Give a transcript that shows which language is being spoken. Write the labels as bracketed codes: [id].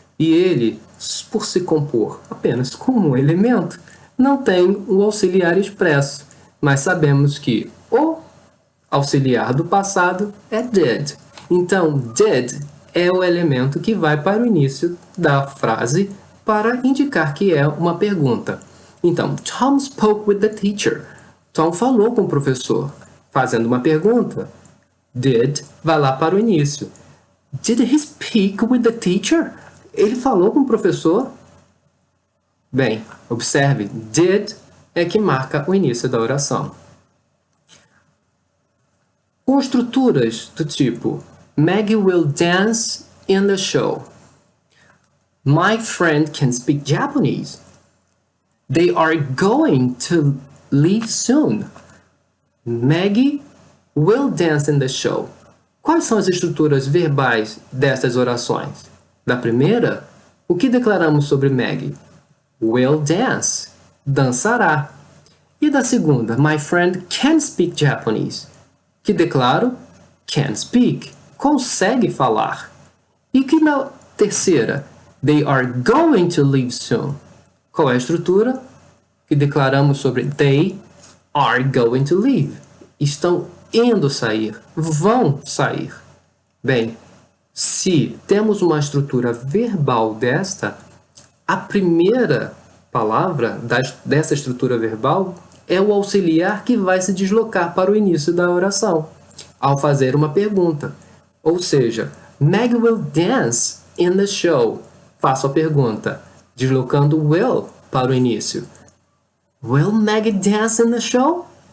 [pt] E ele, por se compor apenas com um elemento, não tem um auxiliar expresso, mas sabemos que o auxiliar do passado é did. Então, did é o elemento que vai para o início da frase para indicar que é uma pergunta. Então, [en] Tom spoke with the teacher. [pt] Tom falou com o professor, fazendo uma pergunta. Did vai lá para o início. [en] Did he speak with the teacher? [pt] Ele falou com o professor? Bem, observe, did é que marca o início da oração. Com estruturas do tipo [en] Maggie will dance in the show. My friend can speak Japanese. They are going to leave soon. Maggie will dance in the show. [pt] Quais são as estruturas verbais dessas orações? Da primeira, o que declaramos sobre Maggie? Will dance, dançará. E da segunda, [en] my friend can speak Japanese, [pt] que declaro can speak, consegue falar. E que na terceira, [en] they are going to leave soon. [pt] Qual é a estrutura que declaramos sobre [en] they are going to leave? [pt] Estão indo sair, vão sair. Bem, se temos uma estrutura verbal desta, a primeira palavra dessa estrutura verbal é o auxiliar que vai se deslocar para o início da oração, ao fazer uma pergunta. Ou seja, [en] Maggie will dance in the show. [pt] Faço a pergunta, deslocando will para o início. [en] Will Maggie dance in the show?